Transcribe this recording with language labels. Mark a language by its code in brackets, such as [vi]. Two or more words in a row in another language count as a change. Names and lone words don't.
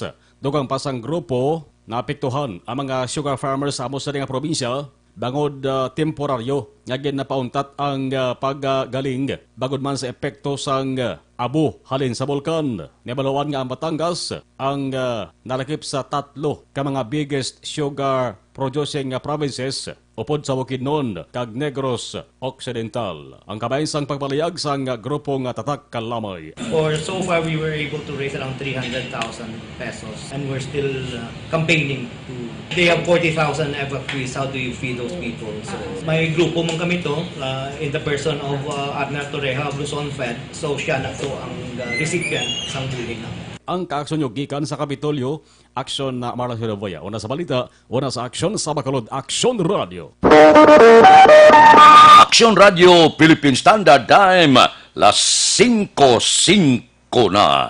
[hil] Dugang pasang grupo naapektuhan ang mga sugar farmers sa amo sa nga probinsya bangod temporaryo nga ginapauntat ang paggaling bagod man sa epekto sang abo halin sa bulkan. Nibaluan nga ang Batangas ang nalakip sa 3 ka mga biggest sugar producing provinces upod sa Bukidnon kag Negros Occidental. Ang kabayan sang pagpalayag sang grupong tatak kalamay. [en] For so far, we were able to raise around 300,000 pesos, and we're still campaigning to. They have 40,000 evacuees. How do you feed those people? So, [hil] may grupo mong kami to, in the person of Abner Torreja of Luzon Fed. [en] So, [hil] siya na to ang recipient sang bulig namin. Ang kaaksyon nyo gikan sa Kapitolyo, aksyon na Marlon Hiravoya. Una sa balita, una sa aksyon sa Bacolod, Aksyon Radio. Aksyon Radio Philippine Standard Time las 5:05 na.